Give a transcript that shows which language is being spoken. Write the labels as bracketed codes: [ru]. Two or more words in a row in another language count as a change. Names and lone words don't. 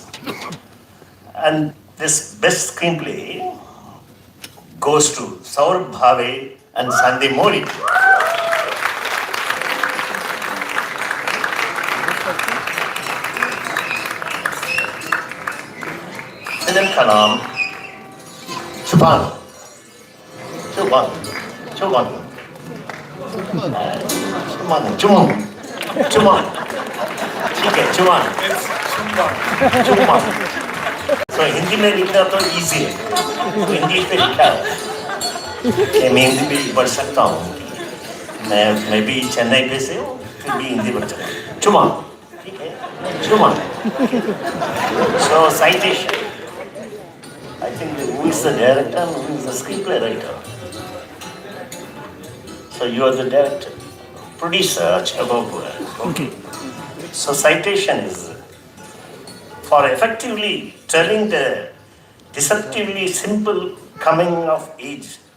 [en] And this best screenplay goes to Saurabh Bhave and Sandeep Mori. [hi] फ़िल्म का नाम Chupan. Chupan. Chupan. Chuman. Chuman. Chuman. ठीक है चुमान चुमान तो हिंदी में लिखना तो इजी है तो इंग्लिश में लिखा है कि मैं हिंदी भी पढ़ सकता हूँ मैं भी चेन्नई पे से हूँ फिर भी हिंदी पढ़ सकता हूँ चुमान ठीक है चुमान [en] so citation I think who is the director and who is the screenplay writer so you are the director producer okay so citation is for effectively telling the deceptively simple coming of age